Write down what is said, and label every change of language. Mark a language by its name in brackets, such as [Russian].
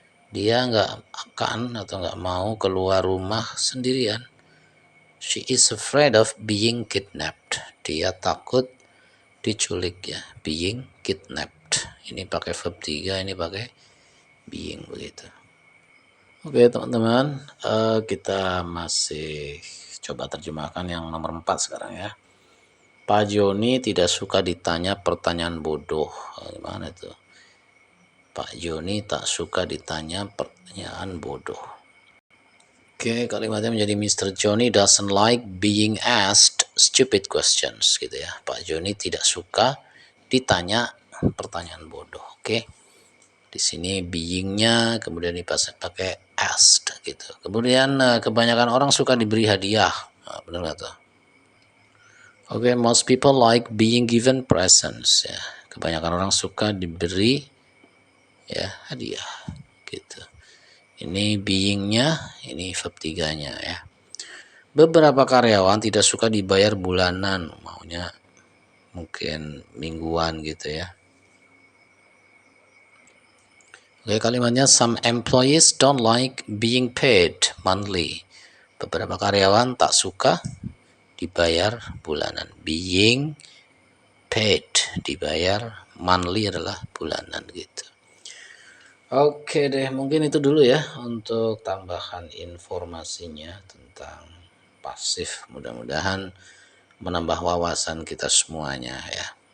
[Indonesian] Dia nggak akan atau nggak mau keluar rumah sendirian. [English] She is afraid of being kidnapped. [Indonesian] Dia takut diculik, ya. [English] Being kidnapped. [Indonesian] Ini pakai verb 3, ini pakai being begitu. Oke teman-teman, kita masih coba terjemahkan yang nomor 4 sekarang ya. Pak Joni tidak suka ditanya pertanyaan bodoh. Gimana itu? Pak Joni tak suka ditanya pertanyaan bodoh. Oke, kalimatnya menjadi Mr. [English] Johnny doesn't like being asked stupid questions gitu ya. [Indonesian] Pak Joni tidak suka ditanya pertanyaan bodoh. Oke. Di sini beingnya kemudian pakai asked gitu. Kemudian kebanyakan orang suka diberi hadiah. Benar nggak tuh? [English] Oke, most people like being given presents ya. [Indonesian] Kebanyakan orang suka diberi ya hadiah gitu. Ini beingnya, ini verb 3-nya ya. Beberapa karyawan tidak suka dibayar bulanan, maunya mungkin mingguan gitu ya. Oke, kalimatnya [English] some employees don't like being paid monthly. [Indonesian] Beberapa karyawan tak suka dibayar bulanan. [English] Being paid, [Indonesian] dibayar, [English] monthly [Indonesian] adalah bulanan gitu. Oke deh, mungkin itu dulu ya untuk tambahan informasinya tentang pasif. Mudah-mudahan menambah wawasan kita semuanya ya.